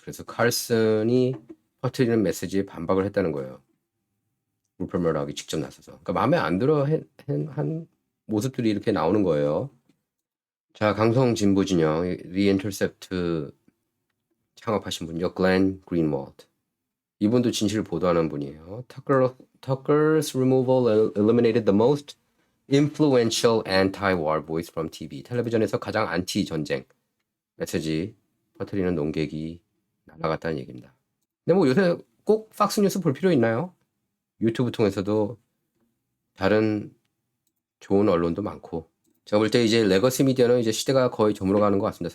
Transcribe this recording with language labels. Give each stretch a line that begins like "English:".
Korean: 그래서 칼슨이 퍼뜨리는 메시지에 반박을 했다는 거예요. 루퍼트 머덕이 직접 나서서. 그러니까 마음에 안 들어 한 모습들이 이렇게 나오는 거예요. 자, 강성 진보 진영 The Intercept 창업하신 분요. 글렌 그린월드. 이분도 진실을 보도하는 분이에요.
English: Tucker's removal eliminated the most influential anti-war voice from TV.
Korean: 텔레비전에서 가장 안티 전쟁 메시지 퍼뜨리는 논객이 날아갔다는 얘기입니다. 근데 뭐 요새 꼭 팍스 뉴스 볼 필요 있나요? 유튜브 통해서도 다른 좋은 언론도 많고 제가 볼 때 이제 레거시 미디어는 이제 시대가 거의 저물어가는 것 같습니다.